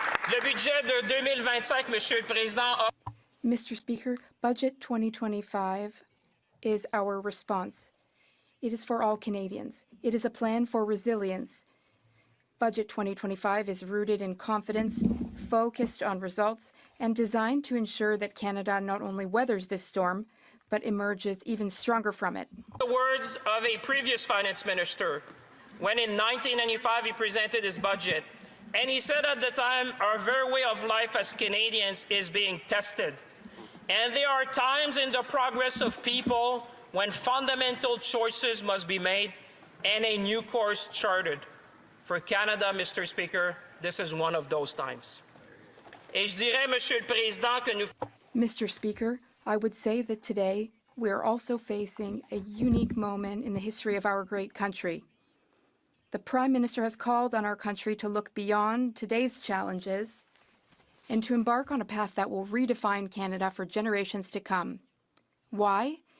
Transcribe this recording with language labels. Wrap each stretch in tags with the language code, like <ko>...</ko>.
<fr>Le budget de 2025, Monsieur le Président.</fr> <en>Mr. Speaker, Budget 2025 is our response. It is for all Canadians. It is a plan for resilience. Budget 2025 is rooted in confidence, focused on results, and designed to ensure that Canada not only weathers this storm, but emerges even stronger from it. The words of a previous finance minister, when in 1995 he presented his budget, and he said at the time, our very way of life as Canadians is being tested. And there are times in the progress of people when fundamental choices must be made and a new course charted. For Canada, Mr. Speaker, this is one of those times.</en> <fr>Et je dirais, Monsieur le Président, que nous...</fr> <en>Mr. Speaker, I would say that today we are also facing a unique moment in the history of our great country. The Prime Minister has called on our country to look beyond today's challenges and to embark on a path that will redefine Canada for generations to come. Why?</en>